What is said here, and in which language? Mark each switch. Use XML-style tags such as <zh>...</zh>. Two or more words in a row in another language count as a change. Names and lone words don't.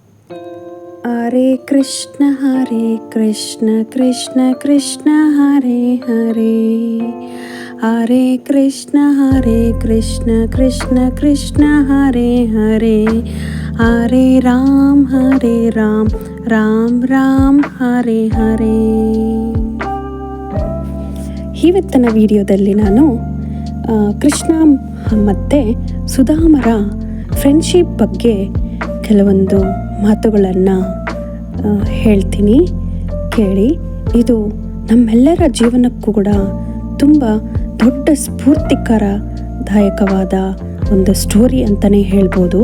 <sa>ಹರೇ ಕೃಷ್ಣ ಕೃಷ್ಣ ಕೃಷ್ಣ ಹರೇ ಹರೇ, ಹರೇ ಕೃಷ್ಣ ಕೃಷ್ಣ ಕೃಷ್ಣ ಹರೇ ಹರೇ, ಹರೇ ರಾಮ್ ರಾಮ್ ರಾಮ್ ಹರೇ ಹರೇ.</sa> <kn>ಇವತ್ತಿನ ವಿಡಿಯೋದಲ್ಲಿ ನಾನು ಕೃಷ್ಣ ಮತ್ತು ಸುಧಾಮರ ಫ್ರೆಂಡ್ಶಿಪ್ ಬಗ್ಗೆ ಕೆಲವೊಂದು ಮಾತುಗಳನ್ನು ಹೇಳ್ತೀನಿ, ಕೇಳಿ. ಇದು ನಮ್ಮೆಲ್ಲರ ಜೀವನಕ್ಕೂ ಕೂಡ ತುಂಬ ದೊಡ್ಡ ಸ್ಫೂರ್ತಿಕರದಾಯಕವಾದ ಒಂದು ಸ್ಟೋರಿ ಅಂತಲೇ ಹೇಳ್ಬೋದು.</kn>